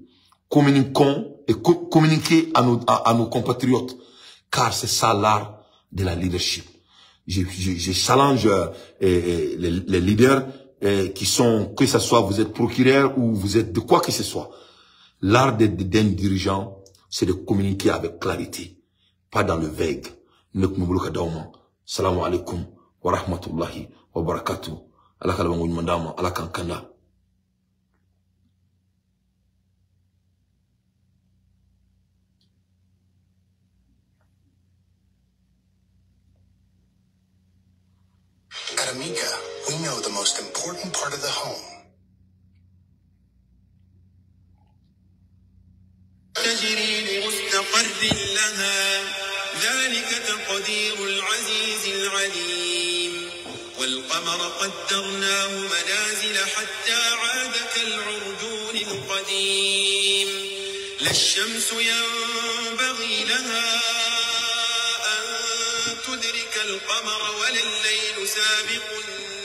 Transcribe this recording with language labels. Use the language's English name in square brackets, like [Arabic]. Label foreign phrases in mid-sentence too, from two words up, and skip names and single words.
[French] Communiquons et communiquer à nos compatriotes, car c'est ça l'art de la leadership. Je challenge les leaders qui sont, que ce soit vous êtes procureur ou vous êtes de quoi que ce soit. L'art d'un dirigeant, c'est de communiquer avec clarité, pas dans le vague. [Arabic] سلام عليكم ورحمة الله وبركاته. Ala kalabangu mandama, ala kankanda. [English] At Amiga, we know the most important part of the home. [Arabic] تجري لمستقر لها ذلك تقدير العزيز العليم والقمر قدرناه منازل حتى عاد كالعرجون القديم لا الشمس ينبغي لها أن تدرك القمر ولا الليل سابق